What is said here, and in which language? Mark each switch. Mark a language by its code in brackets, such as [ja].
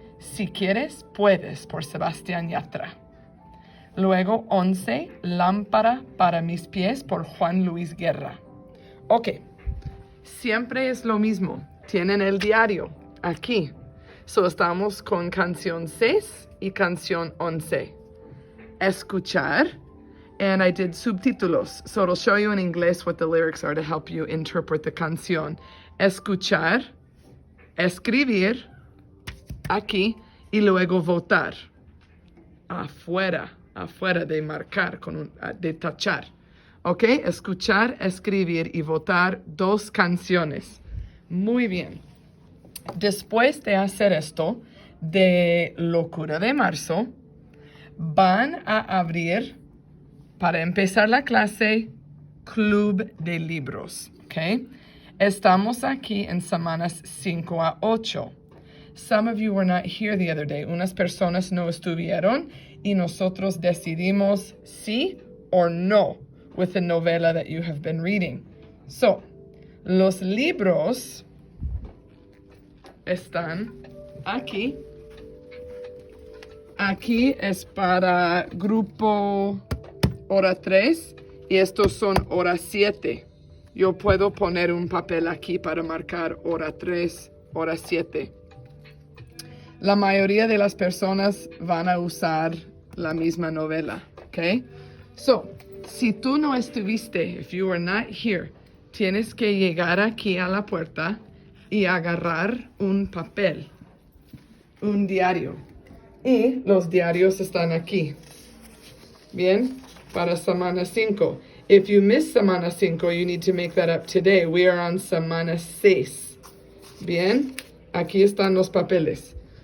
[es] Si quieres, puedes, por Sebastián Yatra. Luego 11, Lámpara para mis pies por Juan Luis Guerra. Ok, siempre es lo mismo. Tienen el diario aquí. So estamos con canción 6 y canción 11. Escuchar. [en] And I did subtítulos. So it'll show you in English what the lyrics are to help you interpret the canción. [es] Escuchar. Escribir. Aquí. Y luego votar. Afuera de marcar, de tachar. ¿Ok? Escuchar, escribir y votar 2 canciones. Muy bien. Después de hacer esto, de Locura de Marzo, van a abrir, para empezar la clase, Club de Libros. ¿Ok? Estamos aquí en semanas 5 a 8. [en] Some of you were not here the other day. [es] Unas personas no estuvieron y nosotros decidimos sí [en] or no with the novela that you have been reading. [es] So, los libros están aquí. Aquí es para grupo hora 3 y estos son hora 7. Yo puedo poner un papel aquí para marcar hora 3, hora 7. La mayoría de las personas van a usar la misma novela, ¿ok? So, si tú no estuviste, [en] if you were not here, [es] tienes que llegar aquí a la puerta y agarrar un papel, un diario. Y los diarios están aquí. Bien, para semana 5. [en] If you miss semana 5, you need to make that up today. We are on semana 6. [es] Bien, aquí están los papeles.